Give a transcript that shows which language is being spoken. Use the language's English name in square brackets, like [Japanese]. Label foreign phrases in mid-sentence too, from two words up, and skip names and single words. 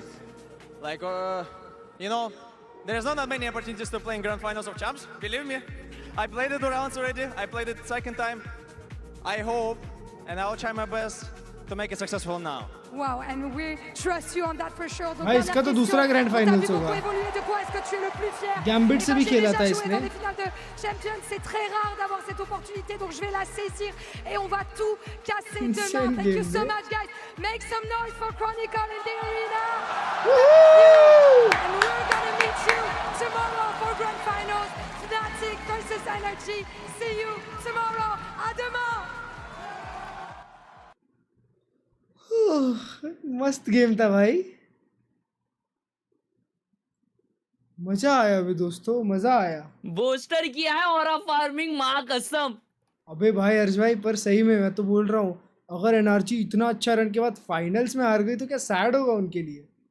[English] Like, you know, there's not that many opportunities to play in Grand Finals of Champs. Believe me, I played it 2 rounds already. I played it second time. I hope, and I'll try my best to make it successful now. Wow, and we trust you on that for sure. [Hindi] भाई इसका तो दूसरा [English] grand finals [Hindi] होगा. Gambit से भी खेला था इसने. [French] C'est très rare d'avoir cette opportunité, donc je vais la saisir et on va tout casser demain. [English] Thank you so much, guys. Make some noise for Chronicle in the arena. And we're gonna meet you tomorrow for grand finals. Fnatic versus Energy. See you tomorrow. [French] À demain. [Hindi] मस्त गेम था भाई. मजा आया भी दोस्तों, मजा आया. बूस्टर किया है और फार्मिंग मां कसम. अबे भाई हर्ष भाई, पर सही में मैं तो बोल रहा हूँ, अगर एनआरजी इतना अच्छा रन के बाद फाइनल्स में हार गई तो क्या सैड होगा उनके लिए.